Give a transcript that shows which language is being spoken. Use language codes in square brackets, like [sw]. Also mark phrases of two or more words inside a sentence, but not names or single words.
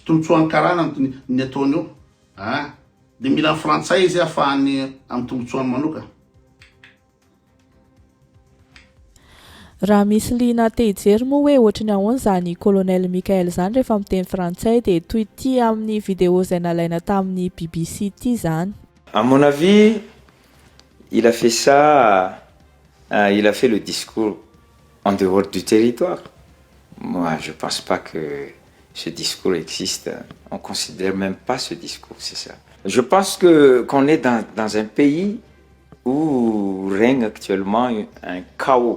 [mg] Tombotsoany karana ny ataony eo. De mila frantsay izy ahafahany amin'ny tombotsoany manokana. Raha misy lina te hijery moa hoe ohatrany ahoana zany colonel Mikael zany rehefa miteny frantsay de toy ity amin'ny vidéo zay nalaina tamin'ny BBC ity zany. [fr] À mon avis, il a fait ça, il a fait le discours en dehors du territoire. Moi, je ne pense pas que ce discours existe. On ne considère même pas ce discours, c'est ça. Je pense qu'on est dans un pays où règne actuellement un chaos.